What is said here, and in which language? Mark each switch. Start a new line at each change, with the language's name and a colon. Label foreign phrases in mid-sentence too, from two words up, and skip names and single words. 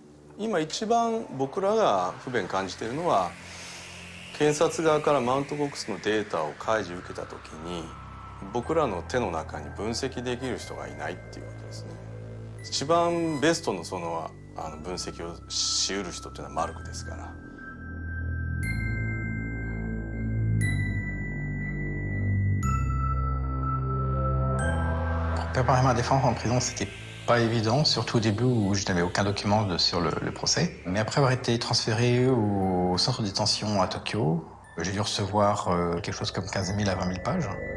Japanese: 今一番僕らが不便感じているのは、検察側からマウントボックスのデータを開示受けた時に僕らの手の中に分析できる人がいないっていうことですね。一番ベストの分析をしうる人っていうのはマルクですから。
French: Préparer ma défense en prison, c'était pas évident, surtout au début où je n'avais aucun document sur le procès. Mais après avoir été transféré au centre de détention à Tokyo, j'ai dû recevoir quelque chose comme 15 000 à 20 000 pages.